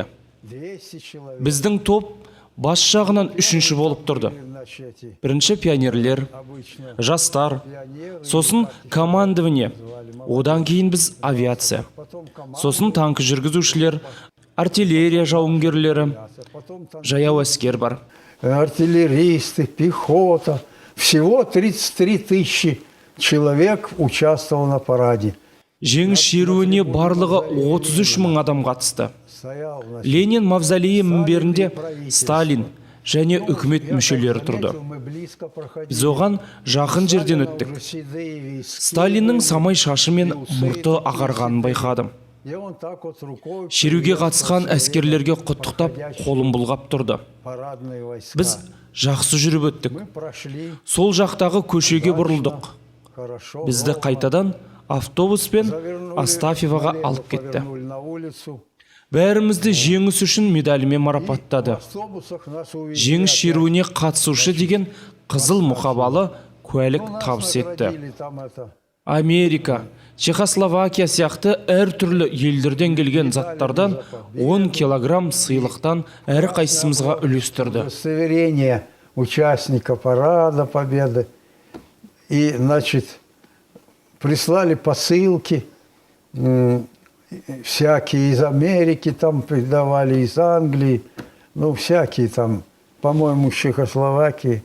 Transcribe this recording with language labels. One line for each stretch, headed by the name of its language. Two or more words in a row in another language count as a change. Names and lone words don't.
Kazakh: Біздің топ бас жағынан 3-ші болып тұрды. 1-ші пионерлер, жастар, сосын командование, одан кейін біз авиация, сосын танк жүргізушілер, артиллерия жауынгерлері, жаяу әскер бар.
Russian: Артиллеристы, пехота, всего 33 000 человек участвовал на параде.
Kazakh: Жеңіс шеруіне барлығы 33 000 адам қатысты. Ленин мавзолейі мінберінде Сталин және үкімет мүшелері тұрды. Біз оған жақын жерден өттік. Сталиннің самай шашы мен мұрты ағарғанын байқадым. Шеруге қатысқан әскерлерге құттықтап, қолын бұлғап тұрды. Біз жақсы жүріп өттік. Сол жақтағы көшеге бұрылдық. Бізді қайтадан автобуспен Астафьевоға алып кетті. Бәрімізді жеңіс үшін медалімен марапаттады.
Russian: В автобусах нас увезли
Kazakh: Жеңіс
Russian: опять.
Kazakh: шеруіне қатысушы деген қызыл мұқабалы куәлік
Russian: Ну, нас
Kazakh: табыс етті.
Russian: наградили там это.
Kazakh: Америка, Чехословакия сияқты әртүрлі елдерден келген заттардан 10 килограмм сыйлықтан әрқайсымызға үлестірді.
Russian: Удостоверение участника парада Победы. И, значит, прислали посылки, всякие из Америки там придавали, из Англии, ну, всякие там, по-моему, из Чехословакии.